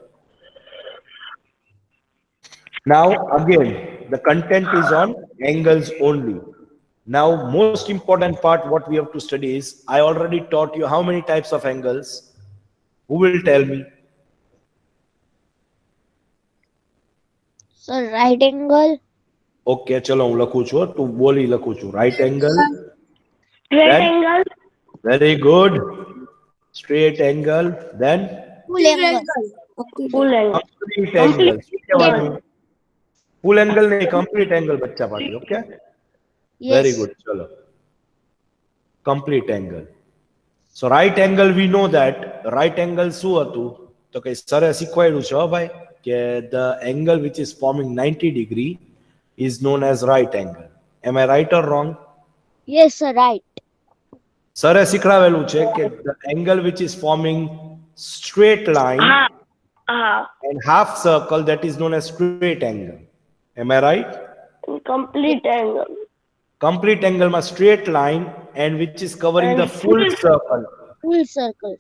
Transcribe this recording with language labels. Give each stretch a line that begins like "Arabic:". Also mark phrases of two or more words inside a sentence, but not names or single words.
English: Now again, the content is on angles only. Now most important part what we have to study is, I already taught you how many types of angles. Who will tell me? Sir, right angle.
Gujarati: Okay, chalo હું લખું છું, તું બોલી લખું છું.
English: Right angle. Straight Then? angle. Very good. Straight angle. Then Full angle. Full angle. complete angle.
Gujarati: શું કહેવાનું?
English: Full angle નહીં, complete angle
Gujarati: બચ્ચા પાટી.
English: Okay. Yes. Very good. Chalo. Complete angle. So right angle, we know that right angle
Gujarati: શું હતું? તો કે સરે શીખવાડ્યું છે હો ભાઈ કે
English: the angle which is forming 90 degree is known as right angle. Am I right or wrong? Yes, sir. Right.
Gujarati: સરે શીખવાડેલું છે કે
English: the angle which is forming straight line and half circle, that is known as straight angle. Am I right? Complete angle. Complete angle માં straight line and which is covering the full circle, Full circles.